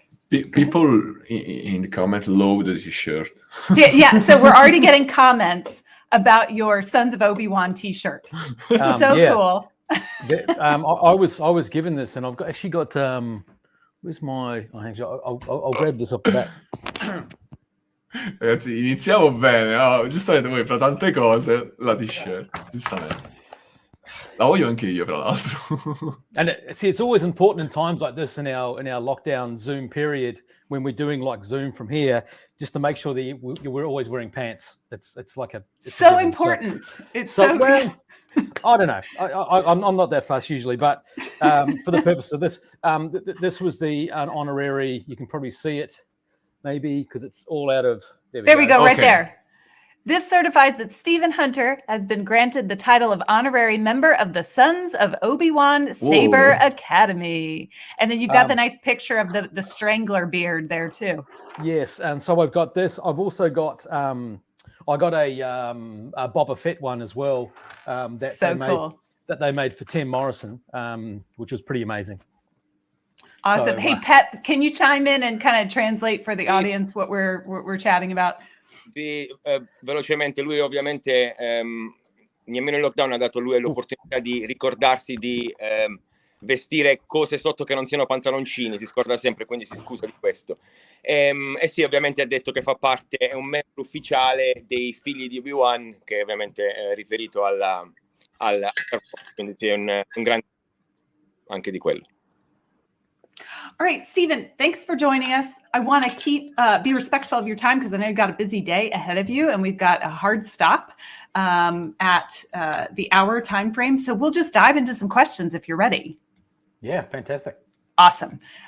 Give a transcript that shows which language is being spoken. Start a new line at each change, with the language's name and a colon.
English: People in the comment love the t-shirt. Yeah, so we're already getting comments about your Sons of Obi-Wan t-shirt. Cool. I was given this, and I've actually got where's my? I'll grab this off the back.
Italian: Ragazzi, iniziamo bene, giustamente voi fra tante cose la t-shirt, giustamente. La voglio anche io, fra l'altro.
English: And it's always important in times like this in our lockdown Zoom period, when we're doing like Zoom from here, just to make sure that we're always wearing pants. It's like so important. It's so good. I don't know. I'm not that fussed usually, but for the purpose of this, this was an honorary. You can probably see it, maybe, because it's all out of. There we go, right there. This certifies that Stephen Hunter has been granted the title of honorary member of the Sons of Obi-Wan Saber Academy. And then you've got the nice picture of the strangler beard there too. Yes, and so I've got this. I've also got I got a Boba Fett one as well. That they made for Tim Morrison, which was pretty amazing. Awesome. So, hey, Pep, can you chime in and kind of translate for the audience what we're chatting about?
Italian: Sì, velocemente, lui ovviamente nemmeno il lockdown ha dato a lui l'opportunità di ricordarsi di vestire cose sotto che non siano pantaloncini, si scorda sempre, quindi si scusa di questo. E sì, ovviamente ha detto che fa parte, è un membro ufficiale dei figli di Obi-Wan, che ovviamente è riferito alla quindi sì, è un grande anche di quello.
English: All right, Stephen, thanks for joining us. I want to be respectful of your time because I know you've got a busy day ahead of you, and we've got a hard stop at the hour time frame. So we'll just dive into some questions if you're ready. Yeah, fantastic. Awesome.